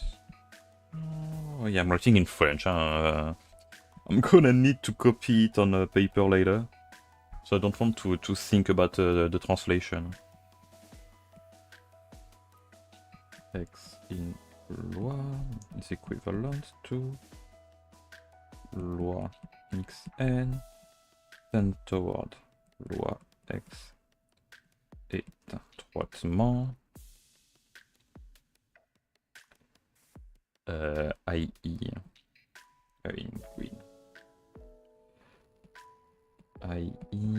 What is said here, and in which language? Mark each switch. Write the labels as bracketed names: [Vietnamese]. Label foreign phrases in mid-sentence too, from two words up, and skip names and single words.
[English] Oh yeah, I'm writing in French. I'm gonna need to copy it on a paper later, so I don't want to think about the translation. X in loi is equivalent to loi xn tend toward loi x étroitement i.e. in green i.e.